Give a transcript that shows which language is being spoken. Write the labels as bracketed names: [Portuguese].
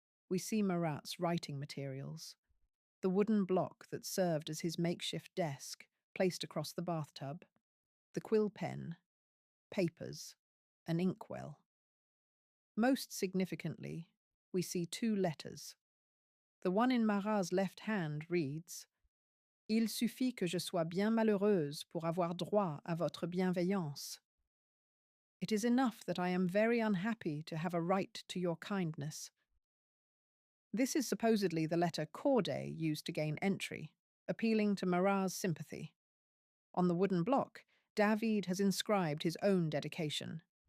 [English] We see Marat's writing materials. The wooden block that served as his makeshift desk, placed across the bathtub, the quill pen, papers, an inkwell. Most significantly, we see 2 letters. [French] The one in Marat's left hand reads, Il suffit que je sois bien malheureuse pour avoir droit à votre bienveillance. [English] It is enough that I am very unhappy to have a right to your kindness. This is supposedly the letter Corday used to gain entry, appealing to Marat's sympathy. On the wooden block, David has inscribed his own dedication.